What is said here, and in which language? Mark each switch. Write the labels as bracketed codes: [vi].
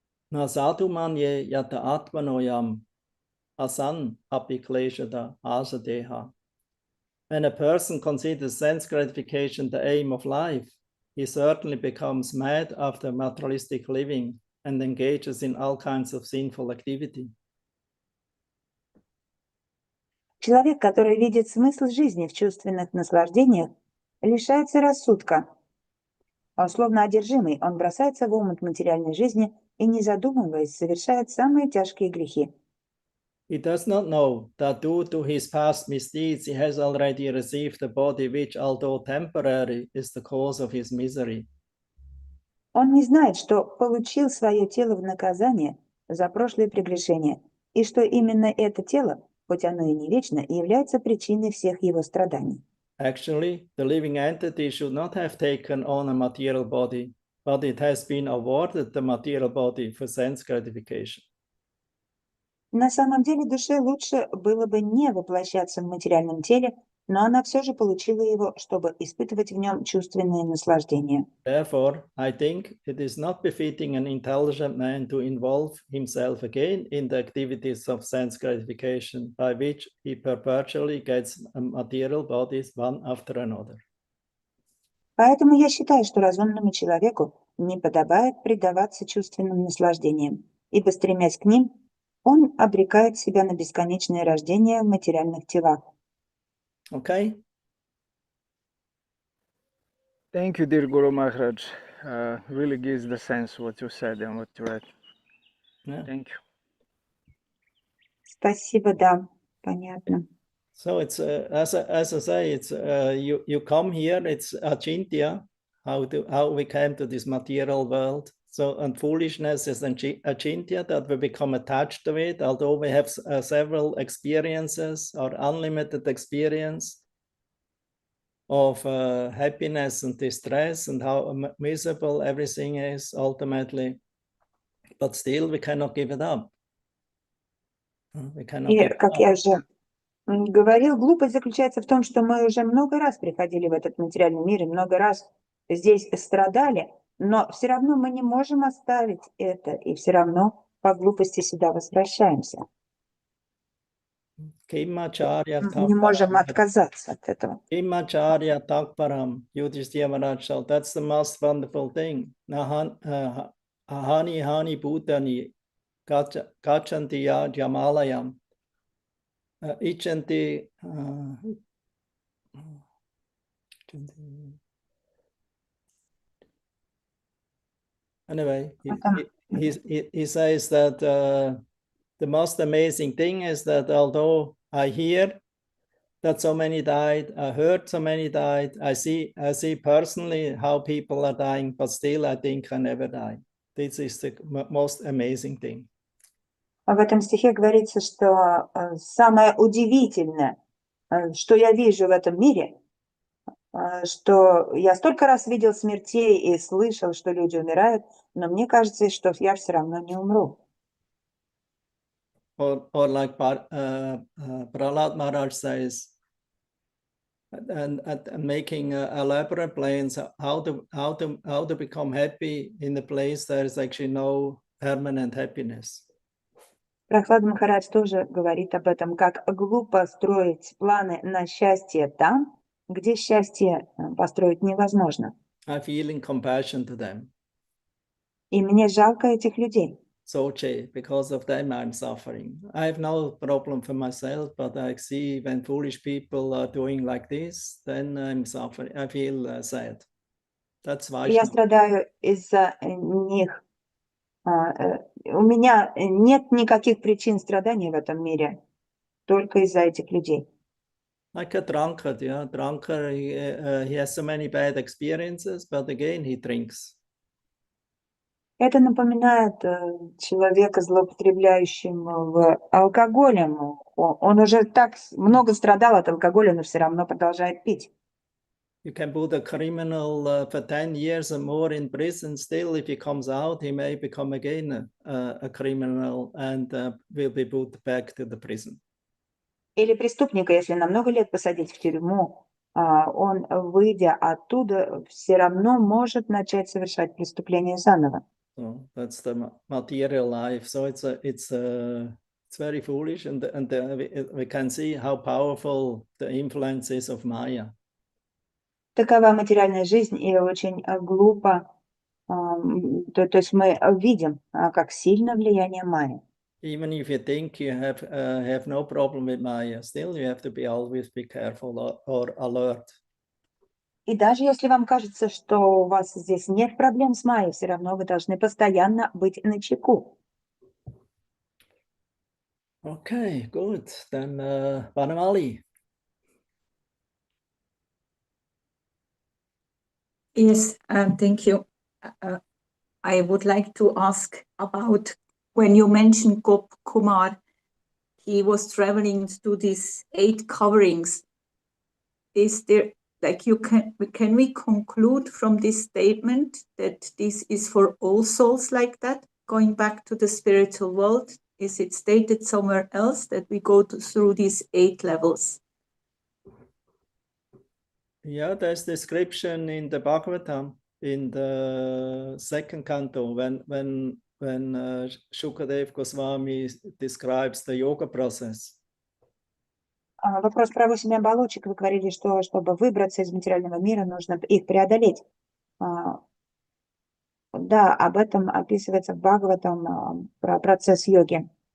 [sa] Na sadhu manye yata atmanoyam asan apikleshada asadeha. [en] When a person considers sense gratification the aim of life, he certainly becomes mad after materialistic living and engages in all kinds of sinful activity. [ru] Человек, который видит смысл жизни в чувственных наслаждениях, лишается рассудка. Словно одержимый, он бросается в омут материальной жизни и, не задумываясь, совершает самые тяжкие грехи. [en] He does not know that due to his past misdeeds, he has already received a body which, although temporary, is the cause of his misery. [ru] Он не знает, что получил свое тело в наказание за прошлые прегрешения, и что именно это тело, хоть оно и не вечно, является причиной всех его страданий. [en] Actually, the living entity should not have taken on a material body, but it has been awarded the material body for sense gratification. [ru] На самом деле душе лучше было бы не воплощаться в материальном теле, но она все же получила его, чтобы испытывать в нем чувственные наслаждения. [en] Therefore, I think it is not befitting an intelligent man to involve himself again in the activities of sense gratification, by which he perpetually gets material bodies one after another. [ru] Поэтому я считаю, что разумному человеку не подобает предаваться чувственным наслаждениям, ибо, стремясь к ним, он обрекает себя на бесконечное рождение в материальных телах. [en] Okay? Thank you, dear Guru Maharaj. Really gives the sense what you said and what you read. Yeah. Thank you. [ru] Спасибо, да, понятно. [en] So it's as I say, it's you come here. It's achintya, how we came to this material world. So, and foolishness is achintya, that we become attached to it. Although we have several experiences or unlimited experience of happiness and distress, and how miserable everything is ultimately, but still we cannot give it up. We cannot [ru] И, [en] give it [ru] как [en] up. [ru] я уже говорил, глупость заключается в том, что мы уже много раз приходили в этот материальный мир и много раз здесь страдали, но все равно мы не можем оставить это, и все равно по глупости сюда возвращаемся. [sa] Kimacharya [ru] Не можем отказаться от этого. [sa] Kimacharya Takparam, [en] Yudhishthira Maharaj, so that's the most wonderful thing. [sa] Ahani Hani Bhutani Gachanti Jamalayam. Ichanti. [en] Anyway, he says that the most amazing thing is that although I hear that so many died, I heard so many died, I see personally how people are dying, but still I think I never die. This is the most amazing thing. [ru] В этом стихе говорится, что самое удивительное, что я вижу в этом мире, что я столько раз видел смертей и слышал, что люди умирают, но мне кажется, что я все равно не умру. [en] Or like Prahlad Maharaj says, and making elaborate plans how to become happy in a place there is actually no permanent happiness. [ru] Прохлад Махарадж тоже говорит об этом, как глупо строить планы на счастье там, где счастье построить невозможно. [en] I feel in compassion to them. [ru] И мне жалко этих людей. [en] So, because of them, I'm suffering. I have no problem for myself, but I see when foolish people are doing like this, then I'm suffering. I feel sad. That's why. [ru] Я страдаю из-за них. У меня нет никаких причин страданий в этом мире, только из-за этих людей. [en] Like a drunkard, yeah. Drunkard, he has so many bad experiences, but again, he drinks. [ru] Это напоминает человека, злоупотребляющего алкоголем. Он уже так много страдал от алкоголя, но все равно продолжает пить. [en] You can put a criminal for 10 years or more in prison. Still, if he comes out, he may become again a criminal and will be put back to the prison. [ru] Или преступника, если на много лет посадить в тюрьму, он, выйдя оттуда, все равно может начать совершать преступление заново. [en] So that's the material life. So it's very foolish, and we can see how powerful the influence is of Maya. [ru] Такова материальная жизнь, и очень глупо. То есть мы видим, как сильно влияние майи. [en] Even if you think you have no problem with Maya, still you have to be always be careful or alert. [ru] И даже если вам кажется, что у вас здесь нет проблем с майей, все равно вы должны постоянно быть начеку. [en] Okay, good. Then Vanamali. Yes, thank you. I would like to ask about when you mentioned Gop Kumar, he was traveling to these 8 coverings. Is there, like, can we conclude from this statement that this is for all souls like that, going back to the spiritual world? Is it stated somewhere else that we go through these 8 levels? Yeah, there's description in the Bhagavatam in the 2nd canto when Shukadev Goswami describes the yoga process. [ru] Вопрос про 8 оболочек. Вы говорили, что чтобы выбраться из материального мира, нужно их преодолеть. Да, об этом описывается в Бхагаватам про процесс йоги.